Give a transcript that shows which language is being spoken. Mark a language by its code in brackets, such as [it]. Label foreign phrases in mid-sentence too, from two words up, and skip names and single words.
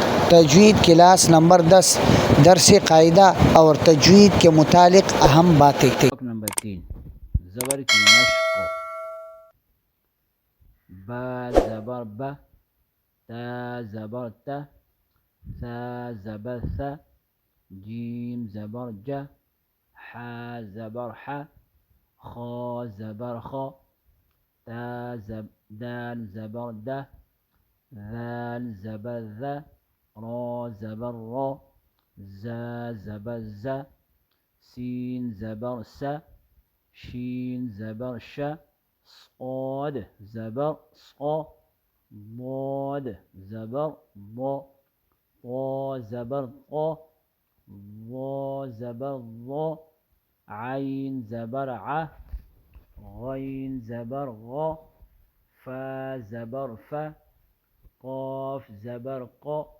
[ur] تجوید کلاس نمبر 10 درس قاعدہ اور تجوید کے متعلق اہم باتیں تھے۔ نمبر 3 زبر کی مشق: با زبر ب، تا زبر ت، سا زبر ث، جیم زبر ج، ح زبر ح، خا زبر خ، دال زبر د، ذال زبر ذ، را زبر را، زا زبر ز، سین زبر س، شین زبر ش، صاد زبر صا، ضاد زبر ضا، طا زبر طا، ظا زبر ظا، عین زبر ع، غین زبر غا، فا زبر ف، قاف زبر قا،